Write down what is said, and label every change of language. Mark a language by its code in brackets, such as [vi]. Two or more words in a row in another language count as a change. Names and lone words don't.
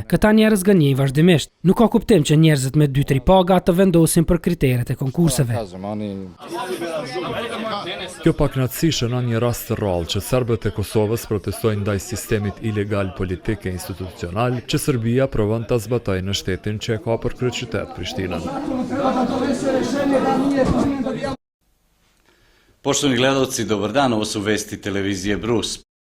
[sq] Këta njerëz gënjejnë vazhdimisht. Nuk ka kuptim që njerëzit me 2-3 paga të vendosin për kriteret e konkurseve. Kjo pakënaqësi shënon një rast të rrallë që serbët e Kosovës protestojnë ndaj sistemit ilegal politik e institucional që Serbia provon ta zbatojë në shtetin që e ka për kryeqytet Prishtinën. [sr] Poštovani gledalci, dobar dan, ovo su vesti televizije Brus.